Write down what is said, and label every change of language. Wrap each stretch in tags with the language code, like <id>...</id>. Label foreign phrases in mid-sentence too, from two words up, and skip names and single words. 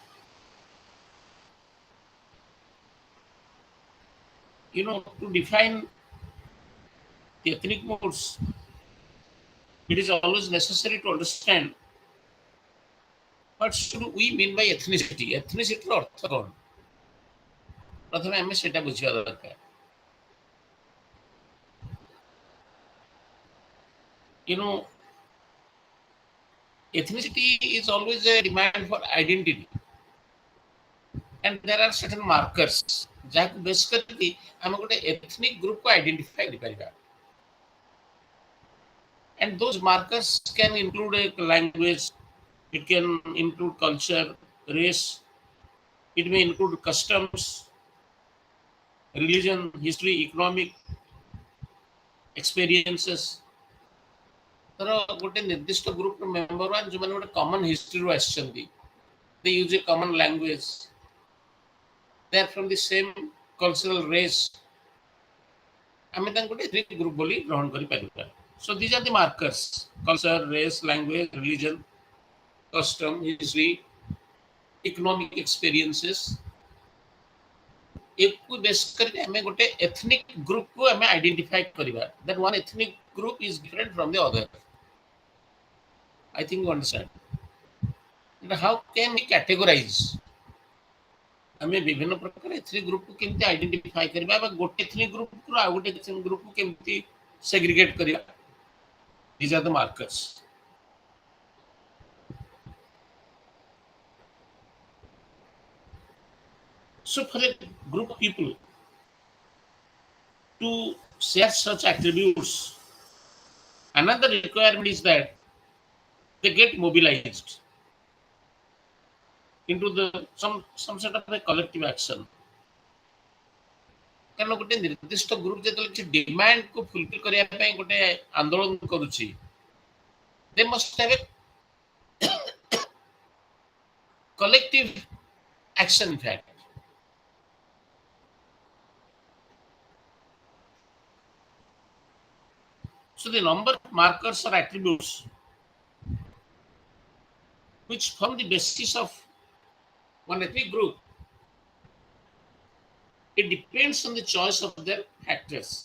<en>You know, to define the ethnic modes, it is always necessary to understand what should we mean by ethnicity.</en> <or>Ethnicity ଅର୍ଥ କ'ଣ? ପ୍ରଥମେ ଆମେ ସେଟା ବୁଝିବା ଦରକାର.</or> <en>You know, ethnicity is always a demand for identity. And there are certain markers</en> <or>ଯାହାକୁ ବେସ୍ କରିକି ଆମେ ଗୋଟେ</or> <en>ethnic group</en> <or>କୁ identify କରିପାରିବା.</or> <en>And those markers can include a language, it can include culture, race, it may include customs, religion, history, economic experiences.</en> <or>ଧର ଗୋଟେ ନିର୍ଦ୍ଦିଷ୍ଟ</or> <en>group member</en> <or>ମାନେ ଯେଉଁମାନେ ଗୋଟେ</or> <en>common history</en> <or>ଆସିଛନ୍ତି,</or> <en>they use a common language, they are from the same cultural race,</en> <or>ଆମେ ତାଙ୍କୁ ଗୋଟେ</or> <en>ethnic group</en> <or>ବୋଲି ଗ୍ରହଣ କରିପାରିବା.</or> <en>So these are the markers: culture, race, language, religion, custom, history, economic experiences.</en> <or>ୟାକୁ ବେସ୍ କରିକି ଆମେ ଗୋଟେ</or> <en>ethnic group</en> <or>କୁ ଆମେ identify କରିବା.</or> <en>That one ethnic group is different from the other. I think you understand. And how can we categorize?</en> <or>ଆମେ ବିଭିନ୍ନ ପ୍ରକାର</or> <en>ethnic group</en> <or>କୁ କେମିତି identify କରିବା ବା ଗୋଟେ</or> <en>ethnic group</en> <or>କୁ ଆଉ ଗୋଟେ</or> <en>ethnic group</en> <or>କୁ କେମିତି segregate କରିବା?</or> <en>These are the markers. So for a group of people to share such attributes, another requirement is that they get mobilized into the some sort of a collective action.</en> <or>କାରଣ ଗୋଟେ ନିର୍ଦ୍ଦିଷ୍ଟ ଗ୍ରୁପ ଯେତେବେଳେ କିଛି</or> <en>demand fulfil</en> <or>କରିବା ପାଇଁ ଗୋଟେ ଆନ୍ଦୋଳନ କରୁଛି,</or> <en>they must have a collective action in fact. So the number of markers or attributes which form the basis of one ethnic group, it depends on the choice of their actors.</en>